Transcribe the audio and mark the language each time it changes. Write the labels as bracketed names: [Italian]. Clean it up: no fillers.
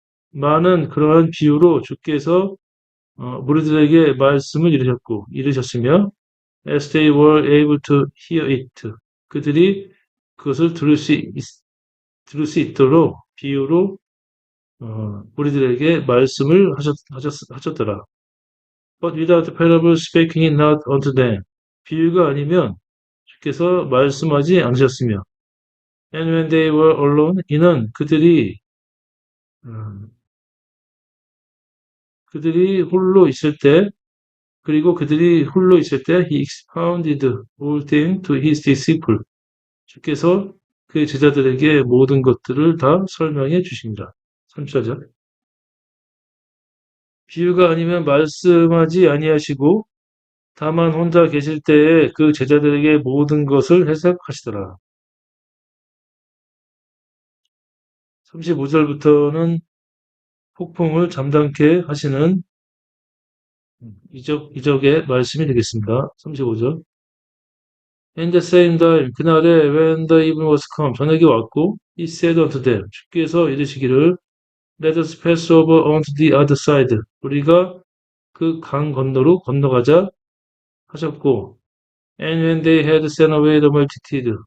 [Korean] 많은 그러한 비유로 주께서 무리들에게 말씀을 이르셨으며 [English] as they were able to hear it. [Korean] 그들이 그것을 들을 수 있도록 비유로 우리들에게 말씀을 하셨더라. [English] But without parable spake he not unto them. [Korean] 비유가 아니면 주께서 말씀하지 않으셨으며 [English] And when they were alone, [Korean] 이는 그들이 홀로 있을 때 그리고 그들이 홀로 있을 때 [English] he expounded all things to his disciples. [Korean] 주께서 그의 제자들에게 모든 것들을 다 설명해 주십니다. 3절죠. 비유가 아니면 말씀하지 아니하시고 다만 혼자 계실 때에 그 제자들에게 모든 것을 해석하시더라. 35절부터는 폭풍을 잠잠케 하시는 이적의 말씀이 되겠습니다. 35절. [English] And the same time, [Korean] 그날에 [English] when the evening was come, [Korean] 저녁이 왔고, [English] he said unto them, [Korean] 주께서 이르시기를, [English] let us pass over onto the other side. [Korean] 우리가 그 강 건너로 건너가자 하셨고, [English] and when they had sent away the multitude.